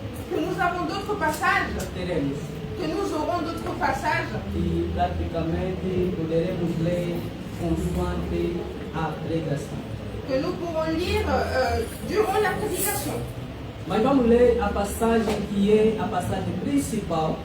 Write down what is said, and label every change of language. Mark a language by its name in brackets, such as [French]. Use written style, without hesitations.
[French] nous avons d'autres passages, [Portuguese] teremos, [French] que nous aurons d'autres passages, [Portuguese] e praticamente poderemos ler consoante a pregação. [French] que nous pourrons lire durant la prédication. [Portuguese] Mas vamos ler a passagem que é a passagem principal